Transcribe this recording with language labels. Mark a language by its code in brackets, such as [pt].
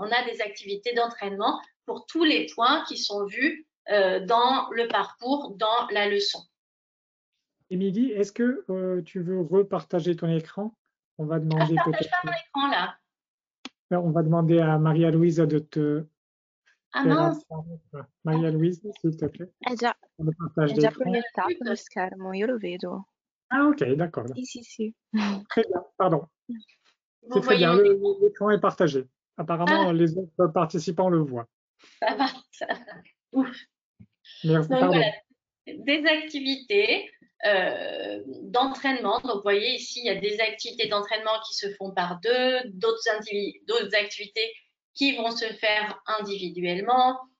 [fr] On a des activités d'entraînement pour tous les points qui sont vus dans le parcours, dans la leçon. Émilie, est-ce que tu veux repartager ton écran? On va demander je ne partage pas mon écran là. On va demander à Maria-Louise de te Maria-Louise, s'il te plaît. [it] È già proiettato lo schermo, io lo vedo. [fr] Ah ok, d'accord. [it] Sì. [fr] Très bien, pardon. C'est très bien, l'écran est partagé. Apparemment, les autres participants le voient. Ça va. Ouf. Merci, donc, pardon. voilà, des activités d'entraînement. Donc, vous voyez ici, il y a des activités d'entraînement qui se font par deux, d'autres activités qui vont se faire individuellement.